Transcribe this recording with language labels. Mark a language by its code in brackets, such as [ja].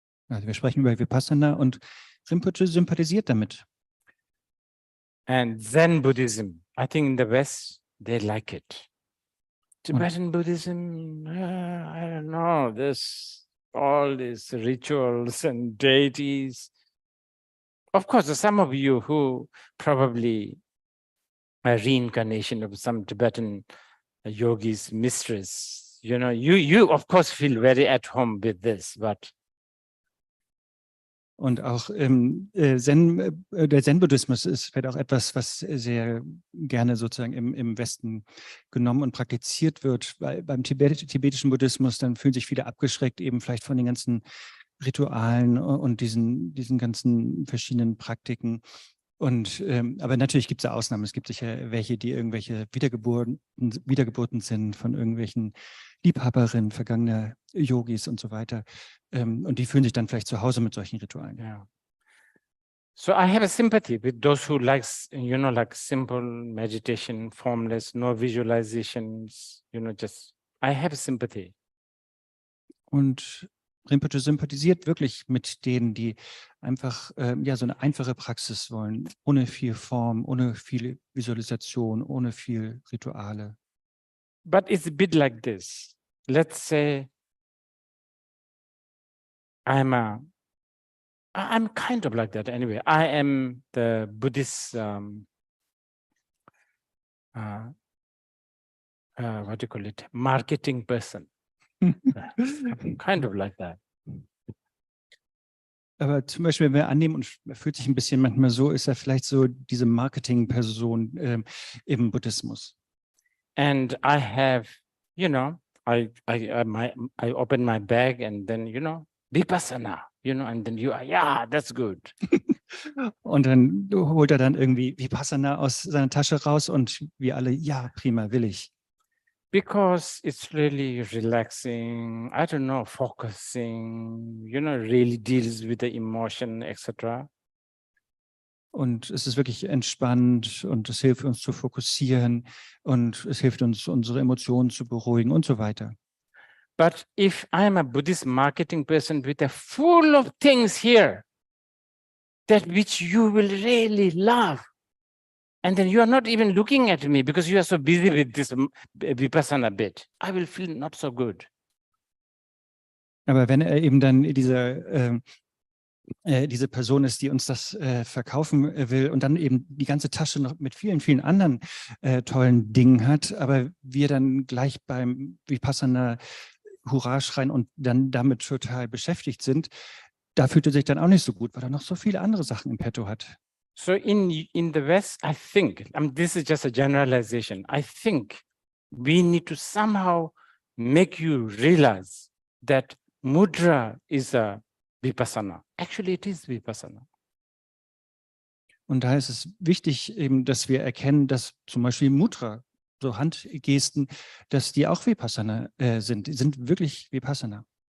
[de] Also wir sprechen über Vipassana und Rinpoche sympathisiert damit. [en] And Zen Buddhism, I think in the West, they like it. Tibetan Buddhism, I don't know, there's all these rituals and deities. Of course, some of you who probably a reincarnation of some Tibetan yogis mistress, you know, you of course feel very at home with this, but [de] Und auch der Zen-Buddhismus ist vielleicht auch etwas, was sehr gerne sozusagen im Westen genommen und praktiziert wird. Beim tibetischen Buddhismus, dann fühlen sich viele abgeschreckt, eben vielleicht von den ganzen Ritualen und diesen ganzen verschiedenen Praktiken. Und aber natürlich gibt es ja Ausnahmen. Es gibt sicher welche, die irgendwelche Wiedergeburten sind von irgendwelchen Liebhaberinnen vergangener Yogis und so weiter. Und die fühlen sich dann vielleicht zu Hause mit solchen Ritualen. yeah. [en] So I have a sympathy with those who likes, you know, like simple meditation, formless, no visualizations, you know, just, I have a sympathy. [de] Und Rinpoche sympathisiert wirklich mit denen, die einfach ja so eine einfache Praxis wollen, ohne viel Form, ohne viel Visualisation, ohne viel Rituale. [en] But it's a bit like this. Let's say I'm kind of like that anyway. I am the Buddhist, what do you call it? Marketing person. I'm kind of like that. [de] Aber zum Beispiel, wenn wir annehmen, und er fühlt sich ein bisschen manchmal so, ist er vielleicht so diese Marketing-Person im Buddhismus. [en] And I have, you know, I open my bag and then, you know, Vipassana, you know, and then you are, yeah, that's good. [de] Und dann holt er dann irgendwie Vipassana aus seiner Tasche raus und wir alle, ja, prima, will ich. [en] Because it's really relaxing, I don't know, focusing, you know, really deals with the emotion, etc. [de] Und es ist wirklich entspannt und es hilft uns zu fokussieren und es hilft uns, unsere Emotionen zu beruhigen und so weiter. [en] But if I'm a Buddhist marketing person with a full of things here, that which you will really love, and then you are not even looking at me because you are so busy with this Vipassana bit, I will feel not so good. [de] Aber wenn er eben dann diese Person ist, die uns das verkaufen will und dann eben die ganze Tasche noch mit vielen, vielen anderen tollen Dingen hat, aber wir dann gleich beim Vipassana Hurra schreien und dann damit total beschäftigt sind, da fühlt er sich dann auch nicht so gut, weil er noch so viele andere Sachen im Petto hat. [en] So in the West, I think, this is just a generalization, I think we need to somehow make you realize that mudra is a Vipassana. Actually, it is Vipassana. [de] Und daher ist es wichtig eben, dass wir erkennen, dass zum Beispiel Mudra, so Handgesten, dass die auch Vipassana sind. Die sind wirklich Vipassana.